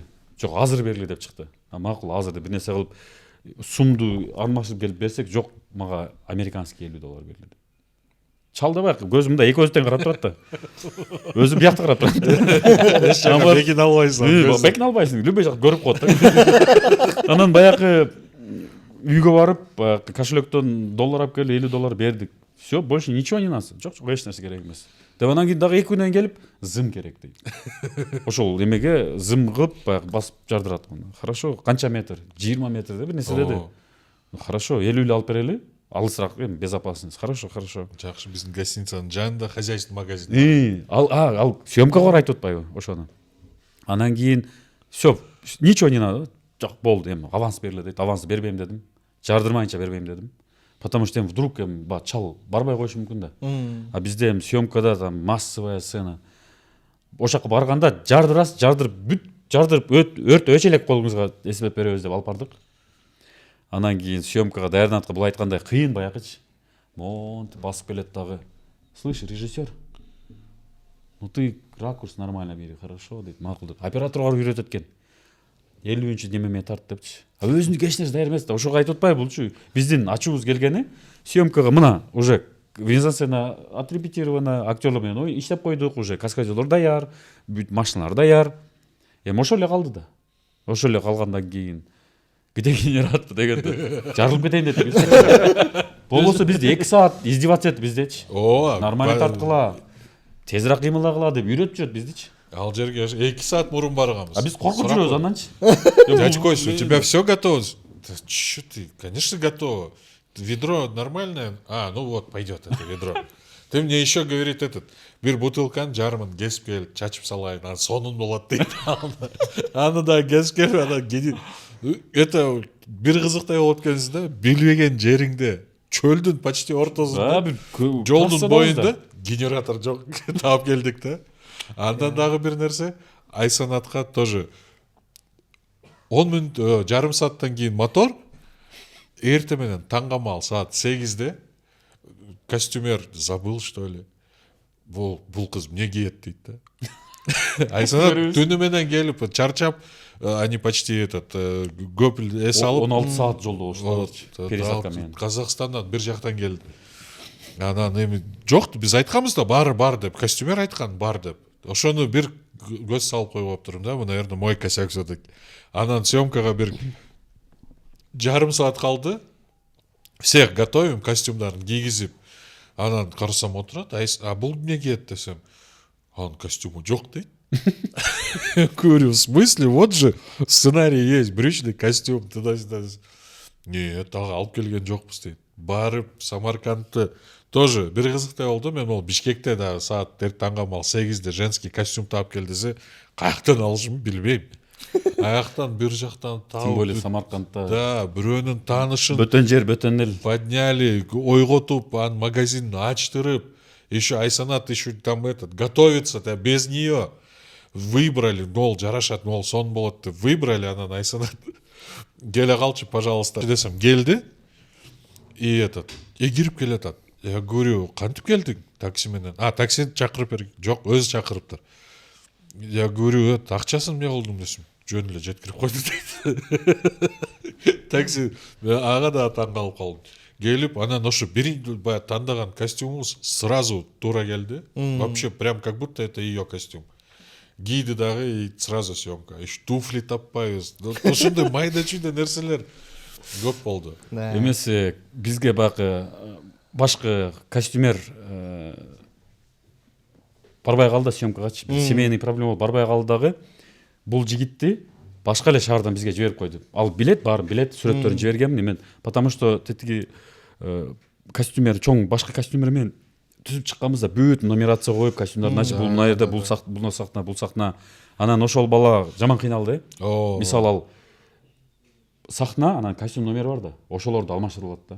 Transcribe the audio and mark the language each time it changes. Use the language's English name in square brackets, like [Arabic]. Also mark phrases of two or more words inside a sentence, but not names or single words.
[Kyrgyz] Жок, азыр бергиле деп чыкты. Макул, азыр деп бир нерсе кылып сумду алмашып келип берсек, жок, мага американский $50 бергиле деп. Чалды бак, көзүмдө эки көздөн карап турат да. Өзүм биякта карап турат. Бекин албайсың. Бекин албайсың, любой жак көрүп коет да. Анан баягы үйгө барып, кошелектон доллар алып келип, $50 бердик. [Russian] Все, больше ничего не надо. [Kyrgyz] Жок, эч нерсе керек эмес. Деп анан кийин дагы 2 күнөн келип, зым керек дейт. Ошол эмеге зым кылып басып жардырат. Хорошо, канча метр? 20 метр деп бир нерсе деди. Хорошо, 50 алып берели. Алысыраак, безопасность. [Russian] Хорошо. [Kyrgyz] Жакшы, биздин гостиницанын жанында [Russian] хозяйственный магазин. [Kyrgyz] Ал съемкага бар айтып атпайбы ошону. Анан кийин [Russian] все, ничего не надо. [Kyrgyz] Жок, болду, эми аванс бергиле дейт. Аванс бербейм дедим. Жардырмайынча бербейм дедим. [Russian] Потому что вдруг [Kyrgyz] чал барбай коюшу мүмкүн да. [Russian] А [Kyrgyz] бизде съемкада [Russian] там массовая сцена. [Kyrgyz] Ошакка барганда жардырып өрт өчө элек колуңузга эсептеп беребиз деп алып бардык. Анан кийин съемкага даярданатка бул айткандай кыйын баягычы. Монт басып келет дагы. [Russian] Слышь, режиссер, ну ты ракурс нормально бери, хорошо [Kyrgyz] дейт, макул деп. Операторго үйрөтөт экен. 50-нчи немеме тарт депчи. Өзүндүк эч нерсе даяр эмес да. Ошого айтып атпайбы булчу. Биздин ачуубуз келгени съемкага мына [Russian] уже мизансцена отрепетирована, [Kyrgyz] актерлор менен иштеп койдук, уже каскадерлор даяр, бүт машиналар даяр. Эми ошол эле калды да. Ошол эле калгандан кийин [Russian] где генератор [Kyrgyz] дегенде жарылып кетейин дедик. Болбосо бизде 2 саат издеваться этти биздечи. Нормально тарткыла. Тезирээк кыймылдагыла деп үйрөтүп жүрөт биздичи. Ал жерге 2 саат мурун барганбыз. А биз коркуп жүрөбүз анданчы. [Russian] Дядь Кость, у тебя все готово? Да чё ты, конечно, готово. Ведро нормальное? А, ну вот, пойдет это ведро. Ты мне еще, говорит, [Kyrgyz] бир бутылканы жарымын, кесіп кел, чачып салайын, аны сонун болот дейт. Аны да кесіп келіп, это бир кызыктай болуп кеткенсиң да, билбеген жериңде, чөлдүн почти ортосунда, жолдун боюнда генератор жок, таап келдик да. Андан дагы бир нерсе, Айсанатка тоже 10 мүнөт, жарым сааттан кийин мотор, эрте менен таңгамал саат 8-де [Russian] костюмер забыл, что ли. [Kyrgyz] Бул кыз эмне кийет дейт да. Айсанат түнү менен келип, чарчап, [Russian] они почти [Kyrgyz] көп эс алып 16 саат жолдо болушту пересадка менен. Казакстандан бир жактан келди. Анан эми жок, биз айтканбыз да бар деп, костюмер айткан бар деп. Ошону бир көз салып коюп атырмын да, бу, [Russian] наверное, мой косяк все-таки. [Kyrgyz] Анан съемкага бир жарым саат калды. [Russian] Всех готовим, [Kyrgyz] костюмдарын кийгизип. Анан карасам отурат, а бул эмне кийет десем, анын костюму жок дейт. [Russian] Говорю, в смысле, вот же в сценарии есть брючный костюм, туда-сюда. Нет, [Kyrgyz] дагы алып келген жокпуз дейт. Барып Самаркандты тоже бир кызыктай болду. Мен ол Бишкекте дагы саат таңгамал 8-де [Russian] женский костюм [Kyrgyz] таап кел десе, каяктан алышымды билбейм. Аяктан бир жактан таап. [Russian] Тем более Самаркандта. [Kyrgyz] Да, бирөөнүн таанышын Бөтөн жер, бөтөн эл. подняли, ойготуп, анын магазинин ачтырып, [Russian] еще Айсанат еще там готовится, да, без нее. Выбрали, [Kyrgyz] мол, жарашат, мол, сон болот деп выбрали, анан Айсанат келе калчы, пожалуйста десем, келди. И кирип келатат. [Russian] Я говорю, [Kyrgyz] кантип келдиң такси менен? Такси чакырып берген. Жок, өзү чакырыптыр. [Russian] Я говорю, [Kyrgyz] акчасын эмне кылдым десем. Жөн эле жеткирип койду дейт. Такси, ага да таң калып калдым. Келип, анан ошо баягы тандаган костюмубуз сразу тура келди. [Russian] Вообще прям как будто это ее костюм. [Kyrgyz] Кийди дагы [Russian] и сразу съемка. [Kyrgyz] Иш туфли таппайбыз. Ошондой майда чүйдө нерселер көп болду. Эмесе бизге баягы башкы костюмер барбай калды съемкагачы. [Russian] Семейный проблема [Kyrgyz] барбай калды дагы. Бул жигитти башка эле шаардан бизге жиберип койду. Ал билет, баарын билет, сүрөттөрүн жибергенмин мен. [Russian] Потому что [Kyrgyz] тетиги костюмер чоң башка костюмер менен түзүп чыкканбызда бүт нумерация коюп, костюмдарын ачып, бул мына жерде, бул сахна. Анан ошол бала жаман кыйналды. Мисалы ал сахна, анан костюм номери бар да, ошолорду алмаштырылат да.